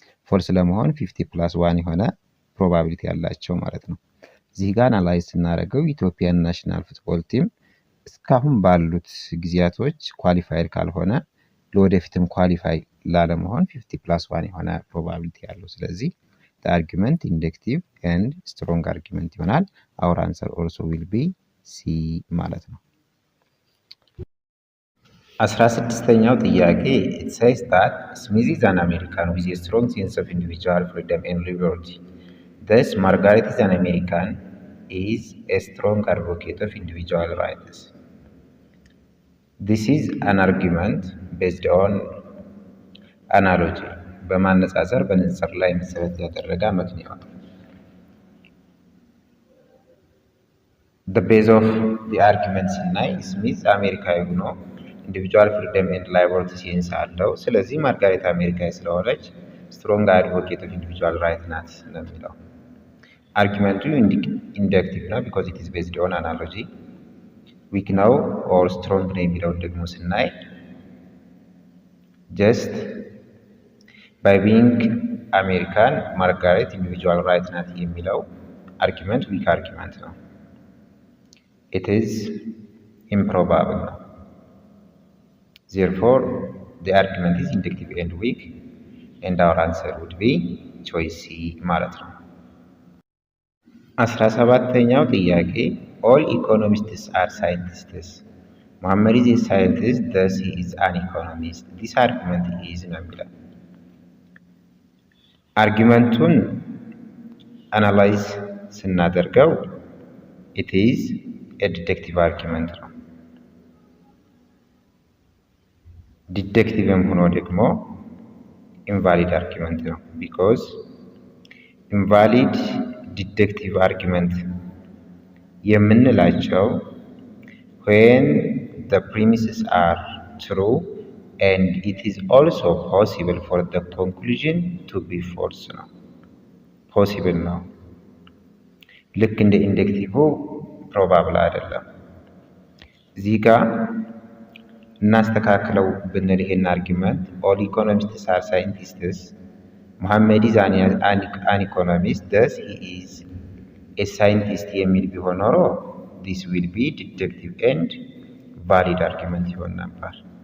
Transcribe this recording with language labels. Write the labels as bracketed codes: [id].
[am] ፎልስ ለመሆን 50 ፕላስ 1 የሆነ ፕሮባቢሊቲ ያላቸው ማለት ነው። እዚህ ጋር አናላይዝ ስናደርገው ኢትዮጵያን ናሽናል ፉትቦል ቲም እስካሁን ባሉት ጊዜያቶች ኳሊፋይድ ካልሆነ ለወደፊትም ኳሊፋይ ላለመሆን 50 ፕላስ 1 የሆነ ፕሮባቢሊቲ ያለው። ስለዚህ [en] the argument inductive and strong argument [am] ይሆናል። [en] our answer also will be C ማለት ነው። [am] 16ኛው ጥያቄ [en] it says that Smith is an American with a strong sense of individual freedom and liberty. Thus, Margaret is an American is a strong advocate of individual rights. This is an argument based on analogy. [am] በማነጻጸር በንጽጽር ላይ መሰረት ያደረገ አመክንዮ ነው። [en] The base of the argument [am] ስናይ ስሚዝ አሜሪካዊ ሆኖ ኢንዲቪጁዋል ፍሪደም ኤንድ ላይበርቲ ሴንስ አለው። ስለዚህ ማርጋሬት አሜሪካዊ ስለሆነች ስትሮንግ አድቮኬት ኦፍ ኢንዲቪጁዋል ራይት ናት ነው የሚለው። አርጊመንቱ ኢንደክቲቭ ነው [en] ቢኮዝ ኢት ኢዝ ቤዝድ ኦን አናሎጂ። ዊክ ነው ኦር ስትሮንግ [am] ነው የሚለውን ደግሞ ስናይ [en] ጀስት ባይ ቢንግ አሜሪካን [am] ማርጋሬት ኢንዲቪጁዋል ራይት ናት የሚለው [en] አርጊመንት ዊክ አርጊመንት [am] ነው። [en] it is improbable ነው። therefore the argument is inductive and weak and our answer would be choice C [am] ማለት ነው። 17ኛው ጥያቄ [en] all economists are scientists. Muhammad is a scientist, thus he is an economist. This argument is [am] ነው የሚለው። አርጊመንቱን አናላይዝ ስናደርገው [en] it is a deductive argument [am] ነው። ዲደክቲቭም ሆኖ ደግሞ [en] invalid argument ነው because invalid deductive argument [am] የምንላቸው [en] when the premises are true and it is also possible for the conclusion to be false [am] ነው። [en] possible ነው [am] ልክ እንደ ኢንደክቲቭ ፕሮባብል አይደለም። እዚህ ጋር እናስተካክለው ብንል ይሄን አርጊመንት [en] ኦል ኢኮኖሚስትስ አር ሳይንቲስትስ ሙሐመድ ኢዝ አን ኢኮኖሚስት ደስ ሂ ኢዝ ኤ ሳይንቲስት [am] የሚል ቢሆን ኖሮ [en] ዲስ ዊል ቢ ዲደክቲቭ ኤንድ ቫሊድ አርጊመንት [am] ይሆን ነበር።